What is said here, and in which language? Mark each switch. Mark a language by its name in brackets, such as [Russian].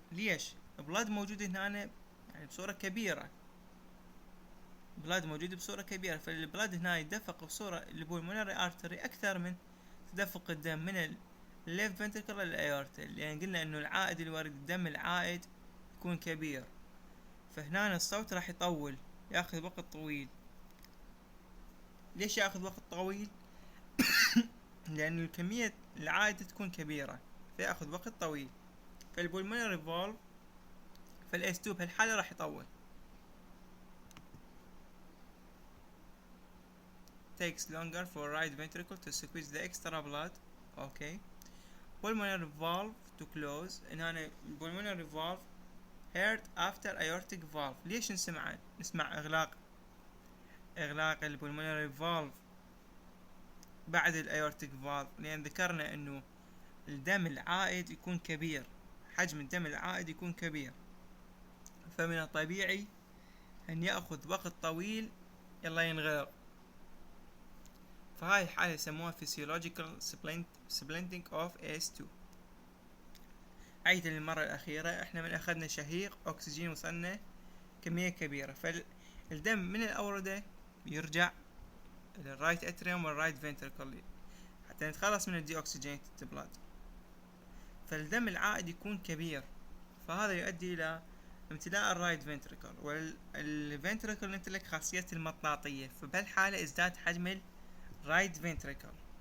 [Arabic] ليش؟ بلاد موجود هنا يعني بصورة كبيرة، بلاد موجود بصورة كبيرة، فالبلاد هنا يدفق بصورة البولمونري ارتري اكثر من تدفق الدم من الليفت فنتريكل للايورتا، لان قلنا انه العائد الوريد الدم العائد يكون كبير، فهنا الصوت راح يطول، ياخذ وقت طويل. ليش ياخذ وقت طويل؟ لأن الكمية العائدة تكون كبيرة فيأخذ وقت طويل. فالبولمونري فالف فالاس 2 بهالحالة راح يطول. [English] takes longer for right ventricle to squeeze the extra blood. Okay. Pulmonary valve to close. [Arabic] إن هنا [English] pulmonary valve heard after aortic valve. [Arabic] ليش نسمع إغلاق البلمونري valve بعد الايورتيك فالف؟ لأن ذكرنا إنه الدم العائد يكون كبير، حجم الدم العائد يكون كبير، فمن الطبيعي أن يأخذ وقت طويل يلا ينغلق. فهاي الحالة يسموها physiological splinting of AS2. عيد للمرة الأخيرة، احنا من أخذنا شهيق أكسجين وصلنا كمية كبيرة، فالدم من الأوردة يرجع إلى الرايت اتريوم والرايت فنتركل حتى نتخلص من الدي أكسجينيتد بلاد، فالدم العائد يكون كبير، فهذا يؤدي إلى امتلاء الرايت فنتركل، والفنتركل يمتلك خاصية المطاطية، فبهالحالة ازداد حجم الرايت فنتركل.